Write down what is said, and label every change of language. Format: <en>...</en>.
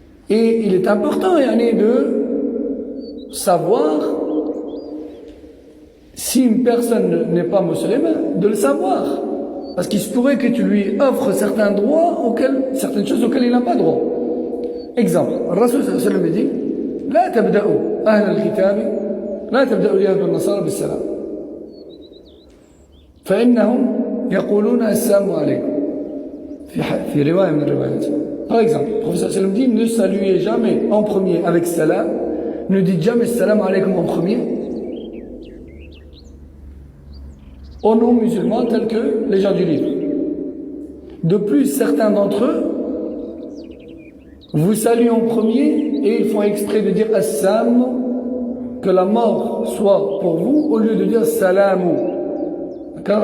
<fr>Et il est important, yani, de savoir si une personne n'est pas musulmane, de le savoir. Parce qu'il se pourrait que tu lui offres certains droits certaines choses auxquelles il n'a pas droit. Exemple, le</fr> <ar>Rasul sallallahu alayhi wa sallam</ar> <fr>dit</fr> <ar>لا تبدأوا أهل الكتاب لا تبدأوا اليهود والنصارى بالسلام فإنهم يقولون السلام عليكم في رواية من الروايات.</ar> <fr>Par exemple, le professeur sallam dit ne saluez jamais en premier avec salam, ne dites jamais salam alaykum en premier aux non-musulmans tels que les gens du livre. De plus, certains d'entre eux vous saluent en premier et ils font exprès de dire Assalamu, que la mort soit pour vous, au lieu de dire Salamu. D'accord?</fr>